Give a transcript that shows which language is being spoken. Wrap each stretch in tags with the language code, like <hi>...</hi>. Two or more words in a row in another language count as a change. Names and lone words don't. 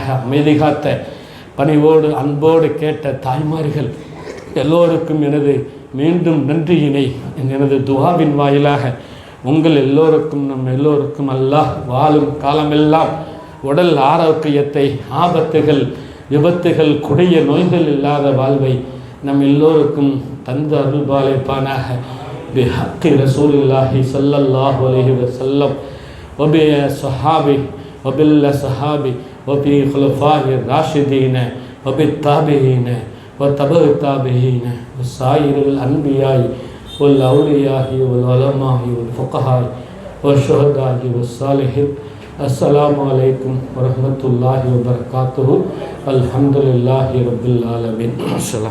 <ta>அமைதி காத்த பணிவோடு அன்போடு கேட்ட தாய்மார்கள் எல்லோருக்கும் எனது மீண்டும் நன்றியினை எனது துஆவின் வாயிலாக உங்கள் எல்லோருக்கும் நம் எல்லோருக்கும் அல்லாஹ் வாழும் காலமெல்லாம் உடல் ஆரோக்கியத்தை, ஆபத்துகள், விபத்துகள், கொடிய நோய்கள் இல்லாத வாழ்வை நம் எல்லோருக்கும் தந்து அருள்பாலிப்பானாக.</ta> <ar>بحق رسول الله صلى الله عليه وسلم وبصحابي وبالصحابي وبخلفاء راشدين وبتابعين وتبع التابعين وسائر الأنبياء والأولياء والعلماء والفقهاء والشهداء والصالحين. السلام عليكم ورحمة الله وبركاته. الحمد لله رب العالمين.</ar>